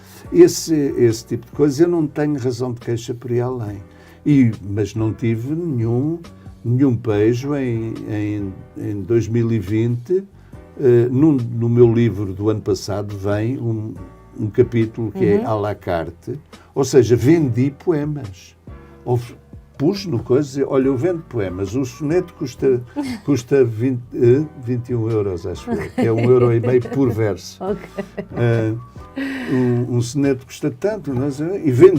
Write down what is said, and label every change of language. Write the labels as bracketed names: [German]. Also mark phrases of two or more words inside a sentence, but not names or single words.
[Portuguese] Esse tipo de coisas eu não tenho razão de queixa por ir além. Mas não tive nenhum pejo em 2020. No meu livro do ano passado vem um capítulo que é [French] à la carte, [Portuguese] ou seja, vendi poemas. Pus no coisa, olha, eu vendo poemas, o soneto custa 21 euros, acho eu, que é 1,5 euro por verso. Um soneto custa tanto, e vendi.